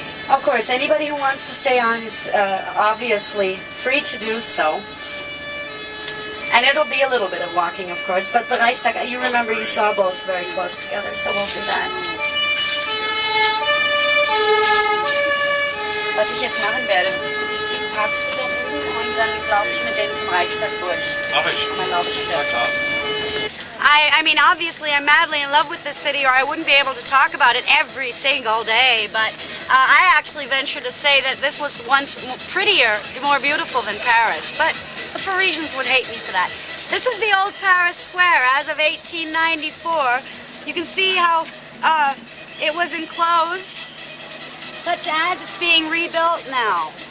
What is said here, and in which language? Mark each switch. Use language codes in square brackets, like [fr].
[en] Of course, anybody who wants to stay on is obviously free to do so. And it'll be a little bit of walking, of course, but the Reichstag, you remember you saw both very close together, so we'll do that. [de] Was ich jetzt machen werde, parkst du da drüben und dann laufe ich mit denen zum Reichstag durch. Mach ich. Und dann laufe ich wieder. [en] I mean, obviously I'm madly in love with this city, or I wouldn't be able to talk about it every single day, but I actually venture to say that this was once prettier, more beautiful than Paris, but the Parisians would hate me for that. This is the old Paris Square as of 1894. You can see how it was enclosed, such as it's being rebuilt now.